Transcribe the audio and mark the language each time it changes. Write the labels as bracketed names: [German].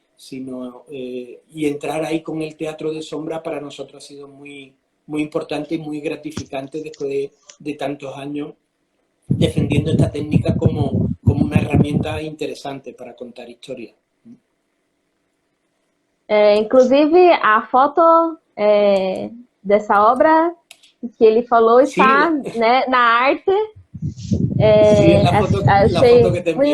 [Spanish] Y entrar ahí con el teatro de sombra para nosotros ha sido muy, muy importante y muy gratificante después de tantos años defendiendo esta técnica como una herramienta interesante para contar historias. [Portuguese] Inclusive, a foto dessa obra que ele falou está, né, na arte. [Spanish] Sí, es la foto que te envié.